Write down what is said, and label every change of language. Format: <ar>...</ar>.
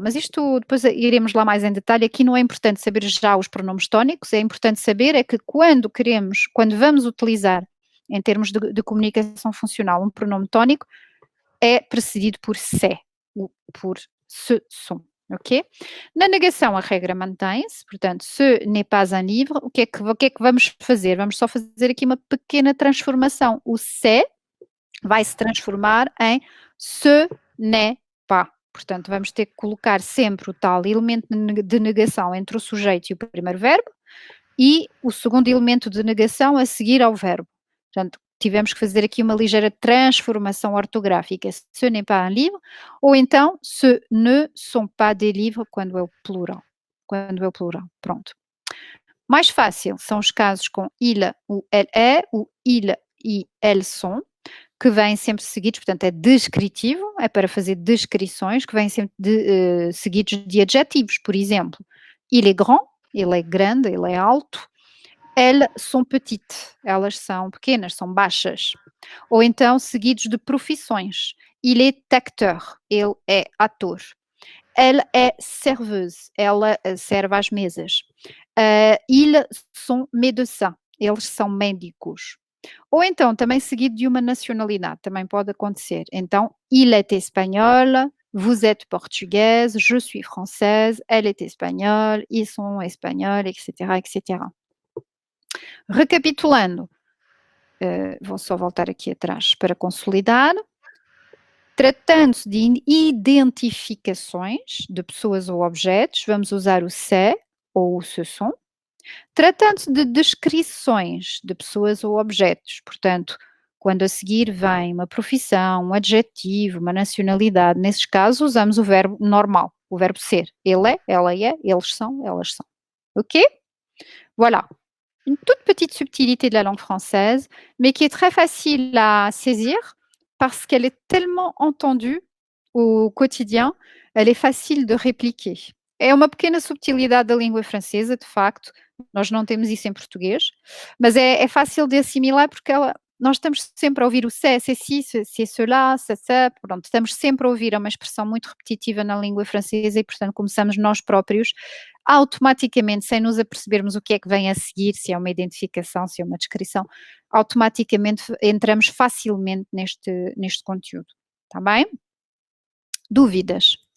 <pt>Mas isto depois iremos lá mais em detalhe. Aqui não é importante saber já os pronomes tónicos, é importante saber é que quando vamos utilizar em termos de comunicação funcional um pronome tónico, é precedido por c'est, ou por ce sont. Ok? Na negação a regra mantém-se, portanto,</pt> <fr>ce n'est pas un livre,</fr> <pt>o que é que vamos fazer? Vamos só fazer aqui uma pequena transformação. O c'est vai se transformar em ce n'est pas. Portanto, vamos ter que colocar sempre o tal elemento de negação entre o sujeito e o primeiro verbo e o segundo elemento de negação a seguir ao verbo. Portanto, tivemos que fazer aqui uma ligeira transformação ortográfica.</pt> <fr>Ce n'est pas un livre,</fr> <pt>ou então</pt> <fr>ce ne sont pas des livres</fr> <pt>quando é o plural. Pronto. Mais fácil são os casos com il ou elle est, ou il e elles sont, que vêm sempre seguidos, portanto é descritivo, é para fazer descrições, que vêm sempre seguidos de adjetivos. Por exemplo,</pt> <fr>il est grand,</fr> <pt>ele é grande, ele é alto.</pt> <fr>Elles sont petites,</fr> <pt>elas são pequenas, são baixas. Ou então seguidos de profissões.</pt> <fr>Il est acteur,</fr> <pt>ele é ator.</pt> <fr>Elle est serveuse,</fr> <pt>ela serve às mesas.</pt> <fr>Ils sont médecins,</fr> <pt>eles são médicos. Ou então também seguido de uma nacionalidade, também pode acontecer. Então,</pt> <fr>il est espagnol, vous êtes portugaise, je suis française, elle est espagnole, ils sont espagnols,</fr> <pt>etc., etc. Recapitulando, vou só voltar aqui atrás para consolidar. Tratando-se de identificações de pessoas ou objetos, vamos usar o c'est ou o ce sont. Tratando-se de descrições de pessoas ou objetos, portanto, quando a seguir vem uma profissão, um adjetivo, uma nacionalidade, nesses casos usamos o verbo normal, o verbo ser. Ele é, ela é, eles são, elas são. Ok? Voilà.</pt> <fr>Une toute petite subtilité de la langue française, mais qui est très facile à saisir parce qu'elle est tellement entendue au quotidien, elle est facile de répliquer.</fr> <pt>É uma pequena subtilidade da língua francesa, de facto, nós não temos isso em português, mas é fácil de assimilar porque ela nós estamos sempre a ouvir o</pt> <fr>c'est ci, c'est cela, c'est ça,</fr> <pt>pronto, estamos sempre a ouvir, é uma expressão muito repetitiva na língua francesa e, portanto, começamos nós próprios, automaticamente, sem nos apercebermos o que é que vem a seguir, se é uma identificação, se é uma descrição, automaticamente entramos facilmente neste conteúdo, está bem? Dúvidas?</pt>